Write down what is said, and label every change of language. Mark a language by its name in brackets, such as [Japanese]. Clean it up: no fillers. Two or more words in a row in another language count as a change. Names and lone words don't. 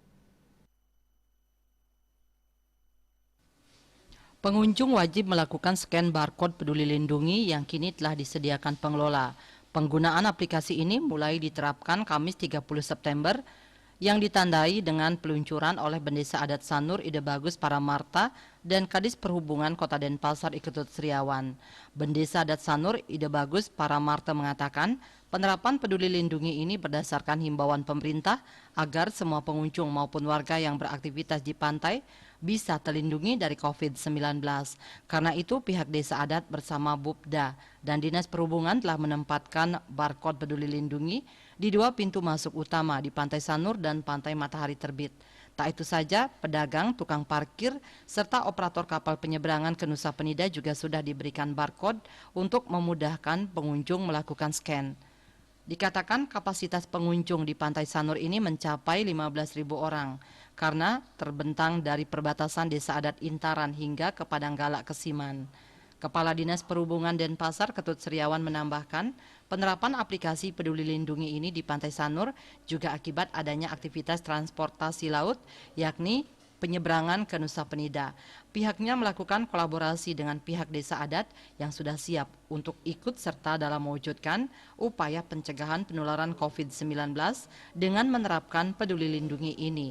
[Indonesian] Pengunjung wajib melakukan scan barcode Peduli Lindungi yang kini telah disediakan pengelola. Penggunaan aplikasi ini mulai diterapkan Kamis 30 September yang ditandai dengan peluncuran oleh Bendesa Adat Sanur Ide Bagus Paramarta dan Kadis Perhubungan Kota Denpasar Iketut Sriawan. Bendesa Adat Sanur Ide Bagus Paramarta mengatakan penerapan Peduli Lindungi ini berdasarkan himbauan pemerintah agar semua pengunjung maupun warga yang beraktivitas di pantai bisa terlindungi dari COVID-19. Karena itu pihak Desa Adat bersama Bupda dan Dinas Perhubungan telah menempatkan barcode Peduli Lindungi di dua pintu masuk utama di Pantai Sanur dan Pantai Matahari Terbit. Tak itu saja, pedagang, tukang parkir, serta operator kapal penyeberangan ke Nusa Penida juga sudah diberikan barcode untuk memudahkan pengunjung melakukan scan. Dikatakan kapasitas pengunjung di Pantai Sanur ini mencapai 15.000 orang karena terbentang dari perbatasan Desa Adat Intaran hingga ke Padanggalak Kesiman. Kepala Dinas Perhubungan Denpasar Ketut Sriawan menambahkan, penerapan aplikasi Peduli Lindungi ini di Pantai Sanur juga akibat adanya aktivitas transportasi laut, yakni penyeberangan ke Nusa Penida. Pihaknya melakukan kolaborasi dengan pihak Desa Adat yang sudah siap untuk ikut serta dalam mewujudkan upaya pencegahan penularan COVID-19 dengan menerapkan Peduli Lindungi ini.